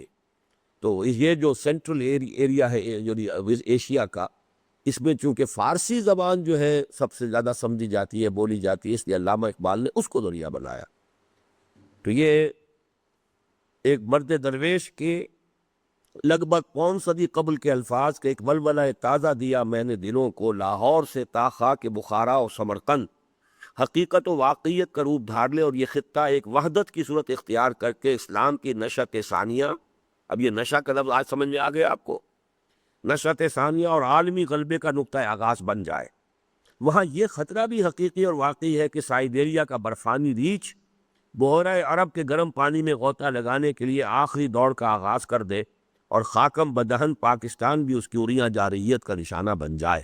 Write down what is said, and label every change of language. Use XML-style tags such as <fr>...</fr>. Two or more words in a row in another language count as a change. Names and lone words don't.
<ur>تو یہ جو سینٹرل ایریا ہے جو ایشیا کا، اس میں چونکہ فارسی زبان جو ہے سب سے زیادہ سمجھی جاتی ہے، بولی جاتی ہے، اس لیے علامہ اقبال نے اس کو ذریعہ بنایا۔ تو یہ ایک مرد درویش کے لگ بھگ 5 صدی قبل کے الفاظ کے ایک ولولہ تازہ دیا میں نے دلوں کو، لاہور سے تا خاک بخارا اور سمرقند، حقیقت و واقعیت کا روپ دھار لے، اور یہ خطہ ایک وحدت کی صورت اختیار کر کے اسلام کی نشأت ثانیہ، اب یہ نشہ کا لفظ آج سمجھ میں آ گیا آپ کو، نشأت ثانیہ اور عالمی غلبے کا نقطہ آغاز بن جائے۔ وہاں یہ خطرہ بھی حقیقی اور واقعی ہے کہ سائبیریا کا برفانی ریچھ بحیرہ عرب کے گرم پانی میں غوطہ لگانے کے لیے آخری دوڑ کا آغاز کر دے، اور</ur> <fa>خاکم بدہن</fa> <ur>پاکستان بھی اس کی عریاں جارحیت کا نشانہ بن جائے۔</ur>